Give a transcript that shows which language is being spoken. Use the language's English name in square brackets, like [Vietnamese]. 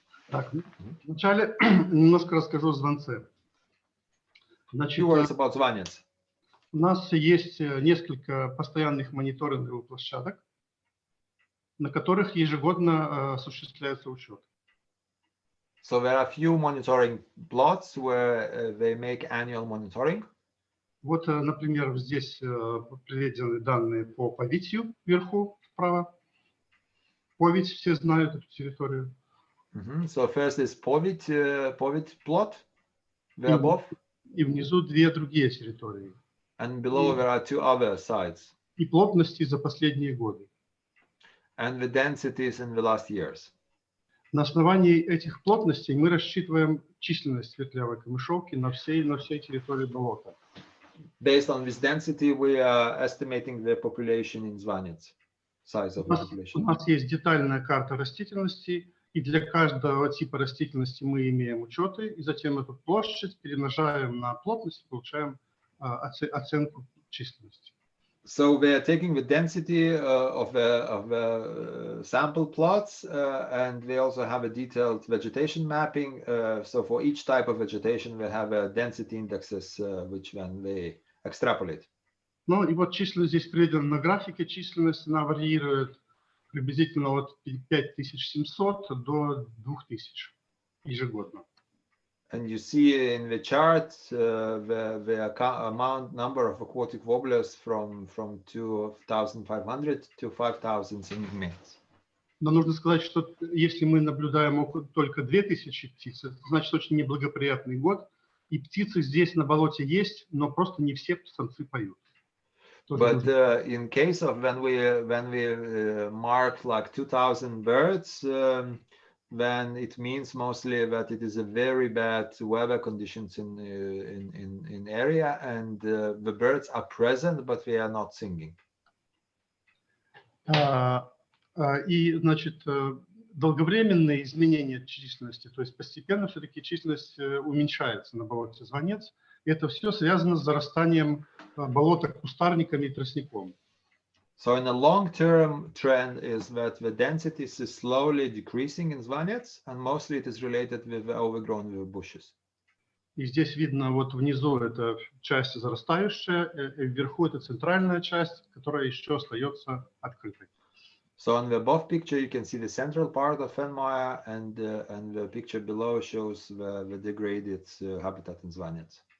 [Russian] Так, вначале немножко расскажу о Звонце. Значит, [English] Few words about Zymantas. [Russian] у нас есть несколько постоянных мониторинговых площадок, на которых ежегодно осуществляется учет. [English] So there are a few monitoring plots where they make annual monitoring. [Russian] Вот, например, здесь приведены данные по Повитью вверху вправо. Повить, все знают эту территорию. [English] So first is Povit plot, there above. [Russian] И внизу две другие территории. [English] And below there are two other sites. [Russian] И плотности за последние годы. [English] And the densities in the last years. [Russian] На основании этих плотностей мы рассчитываем численность светлявой камышовки на всей территории болота. [English] Based on this density, we are estimating the population in Zymantas, size of the population. [Russian] У нас есть детальная карта растительности, и для каждого типа растительности мы имеем учеты, и затем эту площадь перемножаем на плотность и получаем оценку численности. [English] So we are taking the density of the sample plots, and we also have a detailed vegetation mapping. So for each type of vegetation, we have density indexes, which then we extrapolate. [Russian] Ну и вот численность здесь приведена на графике. Численность она варьирует приблизительно от 5700 до 2000 ежегодно. [English] And you see in the chart the number of aquatic warblers from 2,500 to 5,000 segments. [Russian] Но нужно сказать, что если мы наблюдаем только 2000 птиц, это значит очень неблагоприятный год, и птицы здесь на болоте есть, но просто не все самцы поют. [English] But in case of when we mark like 2,000 birds, then it means mostly that it is a very bad weather conditions in area, and the birds are present, but they are not singing. [Russian] И, значит, долговременные изменения численности, то есть постепенно все-таки численность уменьшается на болоте Звонец. И это все связано с зарастанием болота кустарниками и тростником. [English] So in the long-term trend is that the density is slowly decreasing in Zymantas, and mostly it is related with overgrown with bushes. [Russian] И здесь видно, вот внизу это часть зарастающая, и вверху это центральная часть, которая еще остается открытой. [English] So on the above picture, you can see the central part of Fenmire, and the picture below shows the degraded habitat in Zymantas.